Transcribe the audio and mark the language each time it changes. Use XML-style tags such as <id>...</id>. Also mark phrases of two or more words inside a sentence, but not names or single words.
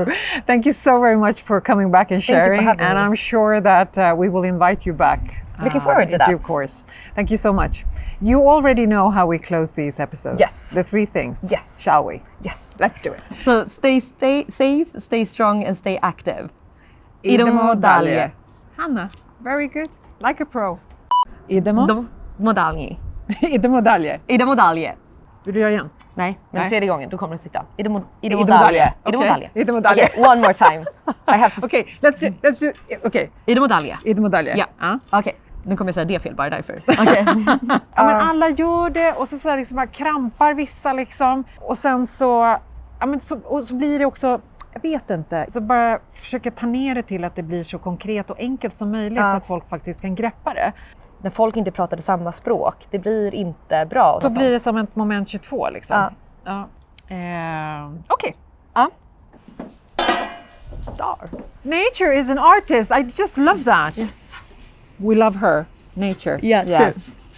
<en>Thank you so very much for coming back and sharing. Thank you for having me. I'm sure that we will invite you back. Looking forward to in that. due course. Thank you so much. You already know how we close these episodes. Yes. The 3 things. Yes. Shall we? Yes. Let's do it. So stay safe, stay strong, and stay active.</en> <sr>Idemo dalje. Hanna,</sr> <en>very good. Like a pro.</en> <sr>Idemo. Modalji. Idemo dalje. Idemo dalje.</sr> <sv>Vill du göra igen? Nej, men Nej. 3:e gången, då kommer du sitta.</sv> <sr>Idemo Idemo dalje. dalje. Idemo</sr> <en>Okay.</en> <sr>dalje. Idemo dalje.</sr> <en>Okay, one more time. I have to... Okay, let's do. Okay.</en> <sr>Idemo dalje. Idemo dalje.</sr> <sv>Ja. Okej, nu kommer jag säga det fel bara därför. Okej. Ja, men alla gör det och så liksom bara krampar vissa liksom. Och sen så, så blir det också, jag vet inte, så bara försöka ta ner det till att det blir så konkret och enkelt som möjligt så att folk faktiskt kan greppa det. När folk inte pratade samma språk, det blir inte bra. Så blir det som ett moment 22 liksom. Ja. Okej. Ja.</sv> <en>Star. Nature is an artist. I just love that. Yeah. We love her. Nature. Yeah, yes.</en>